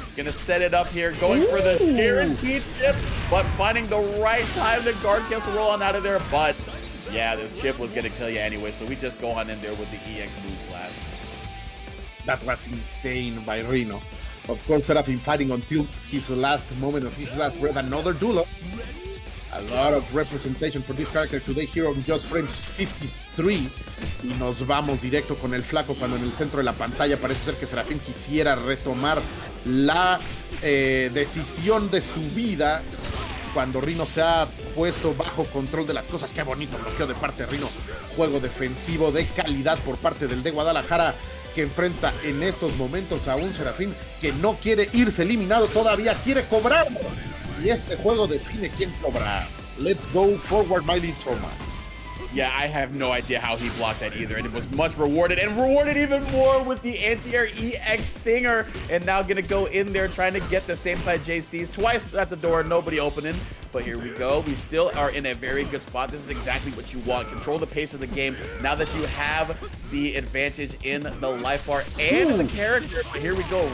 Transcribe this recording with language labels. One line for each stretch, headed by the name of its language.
English: Gonna set it up here, going for the guaranteed chip, but finding the right time to guard cancel roll on out of there, but yeah, the chip was gonna kill you anyway, so we just go on in there with the EX move slash. That was insane by Rino. Of course, Serafin fighting until his last moment of his last breath. Another duelo. A lot of representation for this character today here on Just Frames 53.
Spanish: Y nos vamos directo con el flaco cuando en el centro de la pantalla parece ser que Serafin quisiera retomar la decisión de su vida. cuando Rino se ha puesto bajo control de las cosas. Qué bonito bloqueo de parte de Rino. Juego defensivo de calidad por parte del de Guadalajara, que enfrenta en estos momentos a un Serafín que no quiere irse eliminado, todavía quiere cobrar. Y este juego define quién cobra.
English: Let's go forward, my lead Soma. Yeah, I have no idea how he blocked that either, and it was much rewarded, and rewarded even more with the anti-air EX stinger, and now gonna go in there trying to get the same side JCs twice at the door, nobody opening. But here we go. We still are in a very good spot. This is exactly what you want. Control the pace of the game now that you have the advantage in the life bar and the character. But here we go.